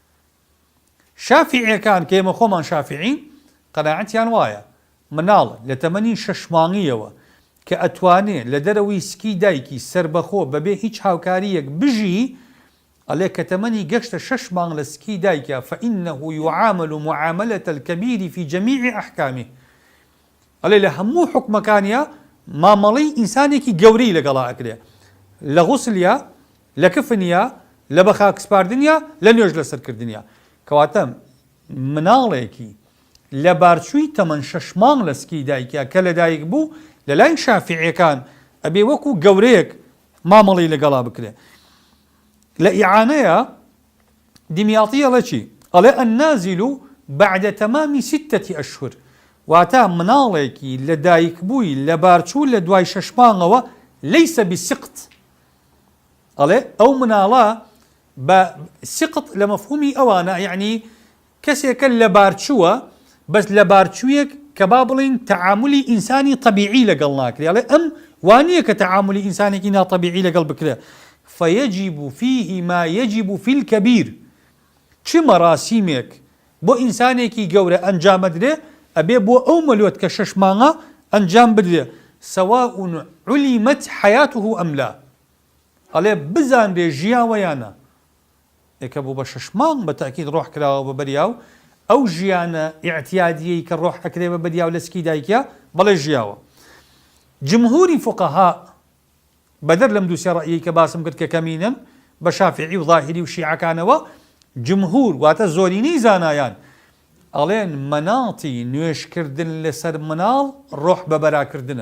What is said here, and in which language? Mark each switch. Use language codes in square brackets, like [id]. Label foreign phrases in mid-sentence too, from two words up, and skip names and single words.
[ckb] شافعیەکان کە ئێمە خۆمان شافعین قەناعەتیان وایە مناڵ لە تەمەنی 6 مانگیەوە کە ئەتوانێت لە دەرەوەی سکی دایکی سربەخۆ بەبێ هیچ هاوکاریەک بژی، ئەڵێ کە تەمەنی گەشتە 6 مانگ لە سکی دایکە [ar] فإنه يعامل معاملة الكبير في جميع أحكامه. [ckb] ئەڵێ لە هەموو حکمەکانیە مامەڵەی ئینسانێکی گەورەی لەگەڵا ئەکرێ، لە غوسلیا، لە کفنیا، لە بەخاک سپاردنیا، لە نوێژ لەسەرکردنیا. کەواتە مناڵێکی لە بارچووی تەمەن 6 مانگ لە سکی دایکە کە لە دایک بوو لە لای شافعیەکان ئەبێ وەکو گەورەیەک مامەڵەی لەگەڵا بکرێ. لە ئیعانەیە دیمیاڵی ئەڵێ چی؟ [ar] ئەڵێ النازل بعد تمام 6 أشهر، [ckb] واتە مناڵێکی لە دایک بووی لە بارچوو لە دوای 6 مانگەوە [ar] لەیسە بسقط. [ckb] ئەڵێ ئەو مناڵە بە سقط لە مەفهومی ئەوانە، یعنی کەسێکە لە بارچووە بەس لە بارچوویەک کە با بڵین تەعاملی ئینسانی طبیعی لەگەڵ ناکرێ. ئەڵێ ئەم وانییە کە تەعاملی ئینسانێکی ناطبیعی لەگەڵ بکرێ. [ar] فيجب فيه ما يجب في الكبير. [ckb] چ مەراسیمێک بۆ ئینسانێکی گەورە ئەنجام بدرێ ئەبێ بۆ ئەو مەلووت کە 6 مانگە ئەنجام بدرێ، [ar] سواء علمت حياته أم لا. [ckb] ئەڵێ بزانرێ ژیاوە یانە. ئێکە بوو بە 6 مانگ بە تاکید ڕۆح کراوە بە بەریاو، ئەو ژیانە ئیعتیادیەی کە ڕۆح ئەکرێ بە بەریاو لە سکی دایکە بەڵێ ژیاوە. جمهوری فقها بەدەر لەم دووسێ ڕەیی کە باسم کرد کە کەمینن بە شافعی و ظاهری و شیعەکانەوە، جمهور واتە زۆرینەی زانایان ئەڵێن مەناڵی نوێشکردن لەسەر مناڵ ڕۆح بەبەراکردنە.